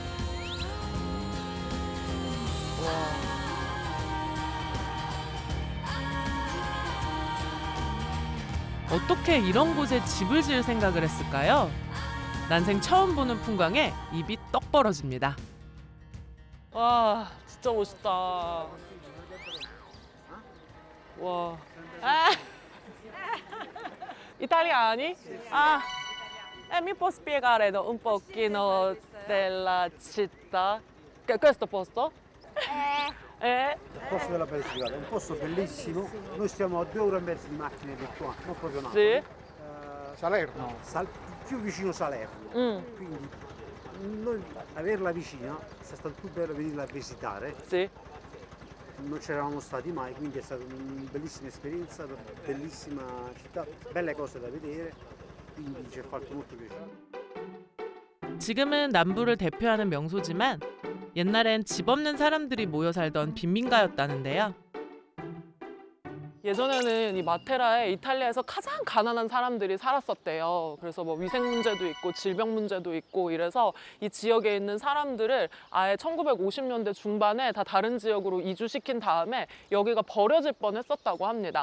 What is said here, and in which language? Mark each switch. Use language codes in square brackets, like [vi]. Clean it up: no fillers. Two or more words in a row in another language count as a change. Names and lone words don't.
[ko] 어떻게 이런 곳에 집을 지을 생각을 했을까요? 난생 처음 보는 풍광에 입이 떡 벌어집니다. 와, 진짜 멋있다. 와. [it] Italiani? Mi può spiegare un pochino della città? Questo posto? Il posto della Basilicata è un posto bellissimo. Noi stiamo a 2 ore e mezzo di macchina di qua, non proprio Napoli. Sì. Salerno? Più vicino Salerno. Quindi noi averla vicina è stato più bello venirla a visitare. Sì. Non c'eravamo stati mai, quindi è stata una bellissima esperienza, una bellissima città, belle cose da vedere, quindi ci ha fatto molto piacere. [ko] 지금은 남부를 대표하는 명소지만 옛날엔 집 없는 사람들이 모여 살던 빈민가였다는데요. 예전에는 이 마테라에 이탈리아에서 가장 가난한 사람들이 살았었대요. 그래서 뭐 위생 문제도 있고 질병 문제도 있고 이래서 이 지역에 있는 사람들을 아예 1950년대 중반에 다 다른 지역으로 이주시킨 다음에 여기가 버려질 뻔했었다고 합니다.